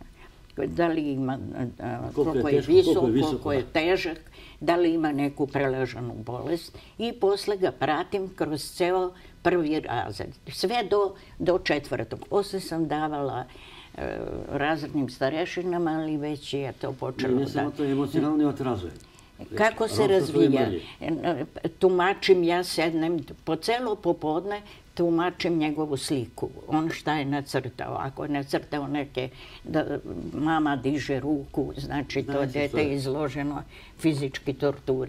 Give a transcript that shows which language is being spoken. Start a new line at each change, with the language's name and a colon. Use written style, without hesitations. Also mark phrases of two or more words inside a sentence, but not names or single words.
Macedonian: Дали има колко е висок, колко е тежак, дали има
Serbian: неку прележану болест и после ga пратим кроз цел први разред. Све до четврток. После сам давала разредnim старешинама, ali već je to počelo da...
Macedonian: Не само тоа емоционалниот развој.
Serbian: Kako se razvija? Tumačim, ja sednem po celo popodne, tumačim njegovu sliku. On šta je nacrtao. Ako je nacrtao neke, da mama diže ruku, znači to dete je izloženo fizički torturi.